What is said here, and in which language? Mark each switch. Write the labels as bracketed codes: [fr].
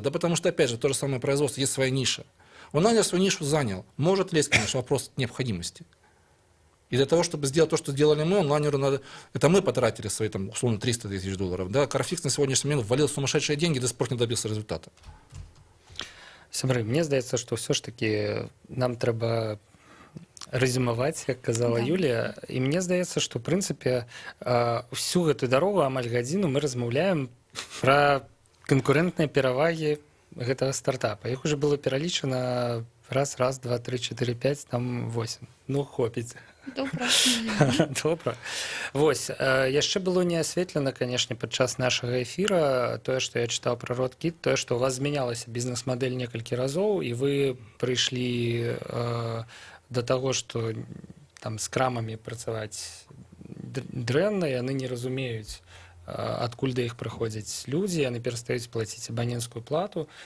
[ru] Да потому что, опять же, то же самое производство, есть своя ниша. Он свою нишу занял. Может ли, конечно, вопрос необходимости. И для того, чтобы сделать то, что сделали мы, онлайнеру надо... Это мы потратили свои, там, условно, $300 тысяч. Да? Carfix на сегодняшний момент ввалил сумасшедшие деньги, до сих пор не добился результата. [be] Сябры, мне здаецца, што ўсё ж таки нам трэба резюмаваць, як казала Юлія, і мне здаецца, што, в прынцыпе, всю гэту дарогу, амаль гадзіну, мы размаўляем пра канкурэнтныя перавагі гэтага стартапа. Іх уже было пералічана [ru] Раз, раз, два, три, четыре, пять, там 8. [be] Ну, хопіць. Добра. Добра. Вось, яшчэ было не асветлена, канешне, падчас нашага эфіра тое, што я чытаў пра Родкіт, тое, што у вас змянялася бізнес-мадэль некалькі разоў, і вы прыйшлі да таго, што там з крамамі працаваць дрэнна, яны не разумеюць, адкуль да іх прыходзяць людзі, яны перастаюць плаціць абаненцкую плату.